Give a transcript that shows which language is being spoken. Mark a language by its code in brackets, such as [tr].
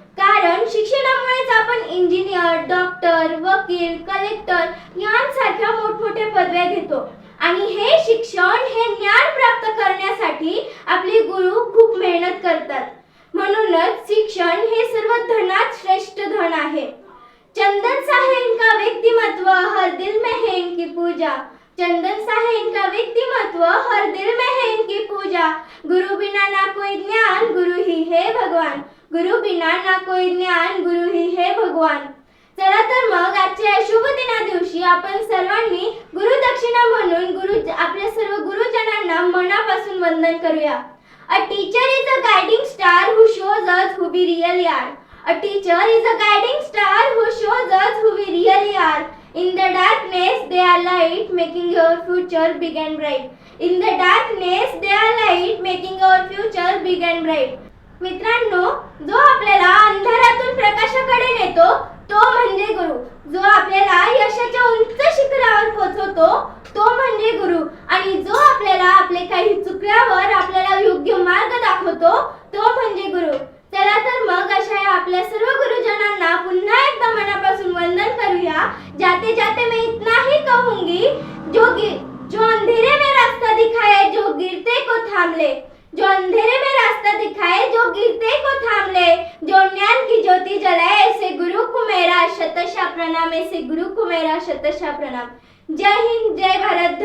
[mr] कारण शिक्षणामुळेच आपण इंजिनियर, डॉक्टर, वकील, कलेक्टर यांसारख्या मोठमोठ्या पदव्या घेतो। आणि हे शिक्षण, हे ज्ञान प्राप्त करण्यासाठी आपले गुरु खूप मेहनत करतात। म्हणूनच शिक्षण हे सर्व धनात श्रेष्ठ धन आहे। [hi] चंदन सा है इनका व्यक्तिमत्व, हर दिल में है इनकी पूजा, चंदन सा है इनका व्यक्तिमत्व, हर दिल में है इनकी पूजा, गुरु बिना ना कोई ज्ञान, गुरु ही है भगवान, गुरु बिना ना कोई ज्ञान, गुरु ही है भगवान। [mr] चला तर मग आजच्या शुभ दिना दिवशी आपण सर्वांनी गुरुदक्षिणा म्हणून आपल्या सर्व गुरुजनांना मनापासून वंदन करूया। [en] A teacher is a guiding star who shows us who we really are. A teacher is a guiding star who shows us who we really are. In the darkness they are light, making your future big and bright. In the darkness they are light, making your future big and bright. [mr] मित्रांनो, जो आपल्याला अंधारातून प्रकाशाकडे नेतो तो म्हणजे गुरु। जो आपल्याला यशाच्या उंच शिखरावर पोहोचवतो तो म्हणजे गुरु। आणि जो आपल्याला आपले काही चुकल्यावर आपल्याला योग्य मार्ग दाखवतो तो म्हणजे गुरु। चला तर मग अशा आपल्या सर्व गुरुजनांना पुन्हा एकदा मनापासून वंदन करूया। [hi] जाते जाते मैं इतना ही कहूंगी, जो अंधेरे में रास्ता दिखाए, जो गिरते को थाम ले, जो अंधेरे में रास्ता दिखाए, जो गिरते को थाम ले, जो ज्ञान की ज्योति जलाए, ऐसे गुरु को मेरा शतशः प्रणाम, ऐसे गुरु को मेरा शतशः प्रणाम। जय हिंद, जय भारत।